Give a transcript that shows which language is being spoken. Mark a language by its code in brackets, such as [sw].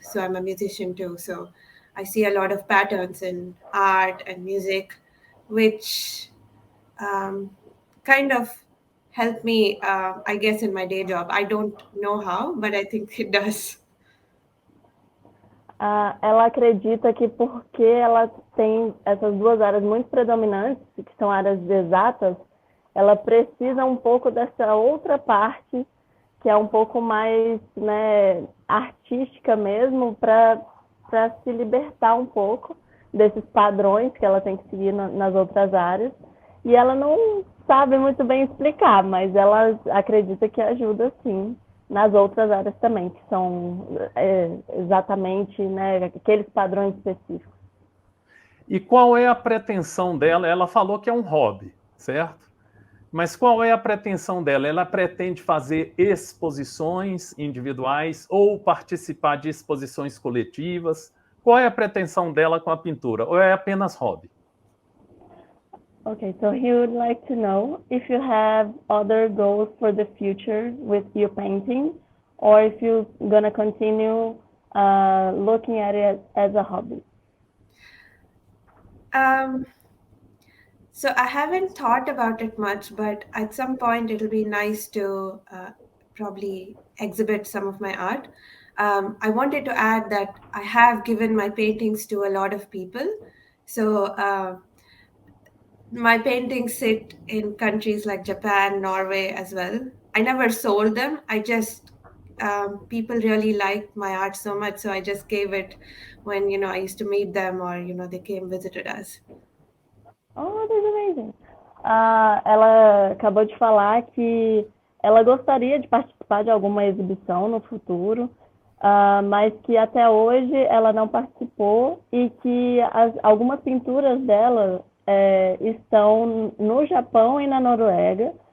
[en] So I'm a musician too. So I see a lot of patterns in art and music, which kind of help me, I guess, in my day job. I don't know how, but I think it does. [pt] Ela acredita que porque ela tem essas duas áreas muito predominantes, que são áreas de exatas, ela precisa um pouco dessa outra parte, que é um pouco mais, né, artística mesmo, para se libertar um pouco desses padrões que ela tem que seguir nas outras áreas. E ela não sabe muito bem explicar, mas ela acredita que ajuda sim nas outras áreas também, que são exatamente, né, aqueles padrões específicos. E qual é a pretensão dela? Ela falou que é um hobby, certo? Mas qual é a pretensão dela? Ela pretende fazer exposições individuais ou participar de exposições coletivas? Qual é a pretensão dela com a pintura? Ou é apenas hobby? [en] Okay, so he would like to know if you have other goals for the future with your painting, or if you're gonna continue looking at it as a hobby. So I haven't thought about it much, but at some point it'll be nice to probably exhibit some of my art. I wanted to add that I have given my paintings to a lot of people. So my paintings sit in countries like Japan, Norway as well. I never sold them. I just people really liked my art so much, so I just gave it when I used to meet them, or they came visited us. Oh, that's amazing. [pt] Ela acabou de falar que ela gostaria de participar de alguma exibição no futuro, mas que até hoje ela não participou e que algumas pinturas dela estão no Japão e na Noruega.